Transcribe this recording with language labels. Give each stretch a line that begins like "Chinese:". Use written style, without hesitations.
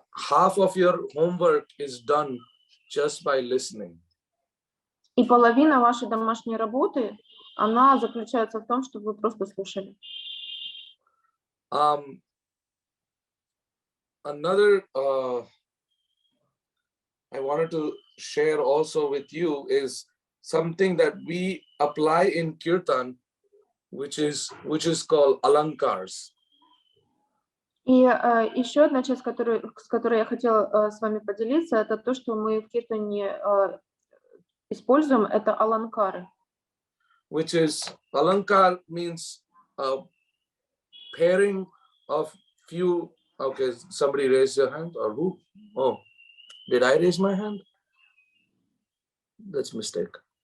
English: Half of your homework is done just by listening.
Russian: И половина вашей домашней работы, она заключается в том, чтобы вы просто слушали.
English: Another I wanted to share also with you is something that we apply in Kirtan, which is called alankars.
Russian: И еще одна часть, с которой я хотела с вами поделиться, это то, что мы в киртане используем, это аланкары.
English: Which is, alankar means pairing of few. Okay, somebody raise your hand, or who? Oh, did I raise my hand? That's a mistake.